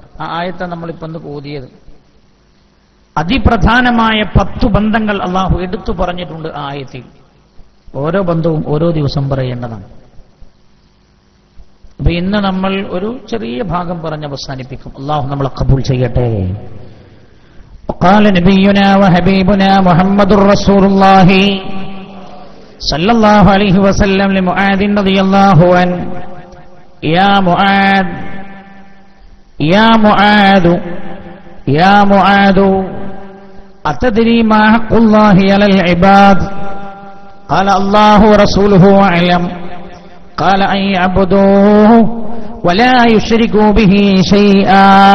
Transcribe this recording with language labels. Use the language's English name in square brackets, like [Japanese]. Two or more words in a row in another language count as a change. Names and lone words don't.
[Malayalam] ആ ആയത്തെ നമ്മളിപ്പോ ഒന്ന് ഓതിയത്. അതിപ്രധാനമായ 10 ബന്ധങ്ങൾ അള്ളാഹു എടുത്തു പറഞ്ഞിട്ടുണ്ട് ആ ആയത്തിൽ. ഓരോ ബന്ധവും ഓരോ ദിവസം പറയേണ്ടതാണ്. അപ്പൊ ഇന്ന് നമ്മൾ ഒരു ചെറിയ ഭാഗം പറഞ്ഞ് അവസാനിപ്പിക്കും. അള്ളാഹു നമ്മളെ ഖബൂൽ ചെയ്യട്ടെ. [Arabic] وقال نبينا وحبيبنا محمد رسول الله صلى الله عليه وسلم لمعاذ رضي الله عنه يا معاذ يا معاذ يا معاذ أتدري ما حق الله على العباد قال الله ورسوله أعلم قال أن يعبدوه ولا يشركوا به شيئا